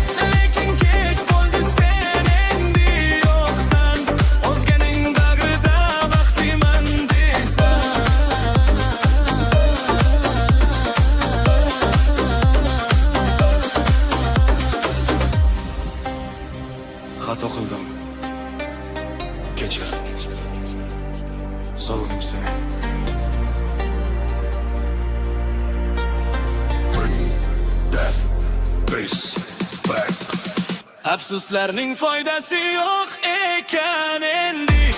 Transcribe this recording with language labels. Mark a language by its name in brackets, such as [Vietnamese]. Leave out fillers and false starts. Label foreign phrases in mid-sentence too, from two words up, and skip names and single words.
[Uzbek] Lekin kech bo'ldi, sen endi yo'qsan, o'zganing bagrida baxtliman deysan. Xato qildim, kechir, sog'indim seni. [English] Bring death, peace back. [Uzbek] Afsuslarning foydasi yo'q ekan endi.